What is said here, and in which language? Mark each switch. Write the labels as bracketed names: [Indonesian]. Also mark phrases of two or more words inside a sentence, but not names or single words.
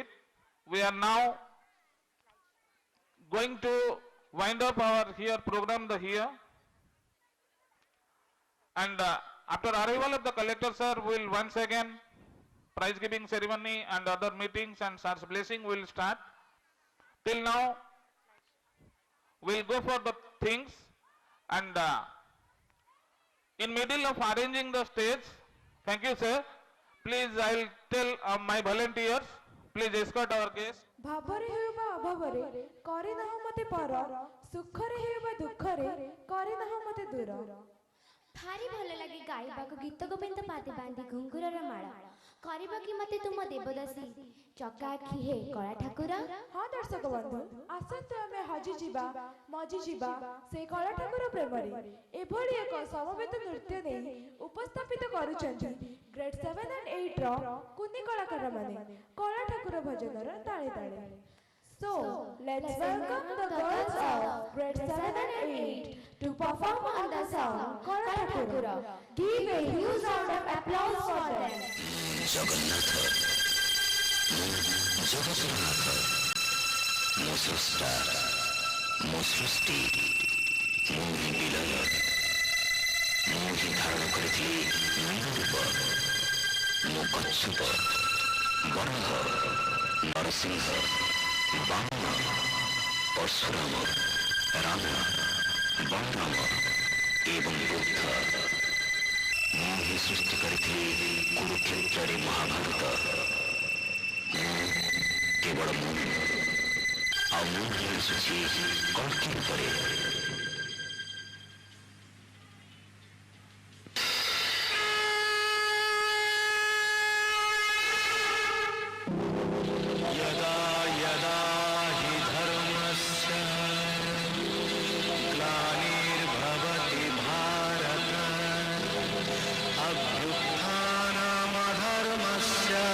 [English] We are now going to wind up our here program here, and after arrival of the collector sir, will once again prize giving ceremony and other meetings and sir's blessing will start. Till now, we'll go for the things, and in middle of arranging the stage, thank you sir, please I'll tell my volunteers, please escort our guests. [Odia] ଭାବରେ ହେଉ ବା ଅଭାବରେ କରିନାହୁ ମତେ ପର ସୁଖରେ ହେଉ ବା ଦୁଃଖରେ କରିନାହୁ ମତେ ଦୂର। ଭାରି ଭଲ ଲାଗେ ଗାଇବାକୁ ଗୀତ ଗୋବିନ୍ଦ ପାଦେ ବାନ୍ଧି ଘୁଙ୍ଗୁରର ମାଳ କରିବା କି ମତେ ତୁମ ଦେବଦାସୀ ଚକା ଆଖି ହେ କଳା ଠାକୁର। ହଁ ଦର୍ଶକ ବନ୍ଧୁ, ଆସନ୍ତୁ ଆମେ ହଜିଯିବା ମଜିଯିବା ସେ କଳା ଠାକୁର ପ୍ରେମରେ। ଏଭଳି ଏକ ସମବେତ ନୃତ୍ୟ ନେଇ ଉପସ୍ଥାପିତ କରୁଛନ୍ତି [English] Grade 7 and 8 [Odia] ର କୁନି କଳାକାରମାନେ କଳା ଠାକୁର ଭଜନର ତାଳେ ତାଳେ। [English] So, let's welcome the girls of grade 7 and 8 to perform on the song Kala Thakura. Give a huge round of applause for them. [Odia] জগন্নাথ জগন্নাথ ମୋ ସ୍ରଷ୍ଟା ମୋ ସୃଷ୍ଟି ମୁଁ ହିଁ ବିଲୟ ମୁଁ ହିଁ ଧାରଣ କରିଥିଲି ନୂଆ ରୂପ ମୁଁ କଚ୍ଛପ ବରାହ ନରସିଂହ ବାମନ ପରଶୁରାମ ରାମ ବଳରାମ ଏବଂ ବୁଦ୍ଧ ମୁଁ ହିଁ ସୃଷ୍ଟି କରିଥିଲି କୁରୁକ୍ଷେତ୍ରରେ ମହାଭାରତ। ମୁଁ କେବଳ ମୁଁ ଆଉ ମୁଁ ହିଁ ଆସୁଛି କଳ୍କି ରୂପରେ। [Sanskrit] यदा यदा हि धर्मस्य ग्लानिर्भवति भारत अभ्युत्थानमधर्मस्य